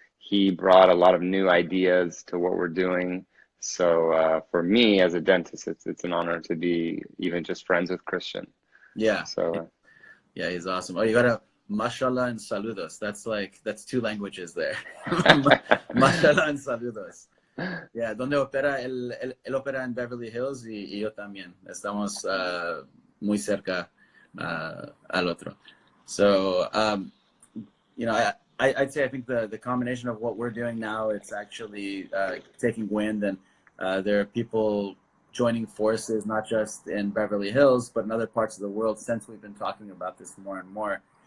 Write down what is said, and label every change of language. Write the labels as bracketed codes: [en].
[en] He brought a lot of new ideas to what we're doing. So for me as a dentist, it's an honor to be even just friends with Christian. Yeah. So yeah, he's awesome. Oh, you gotta mashallah and saludos. That's two languages there. Mashallah and saludos. [es] Yeah, donde opera él opera en Beverly Hills y yo también. Estamos muy cerca al otro. [en] So I'd say I think the combination of what we're doing now, it's actually taking wind, and there are people joining forces, not just in Beverly Hills, but in other parts of the world, since we've been talking about this more and more.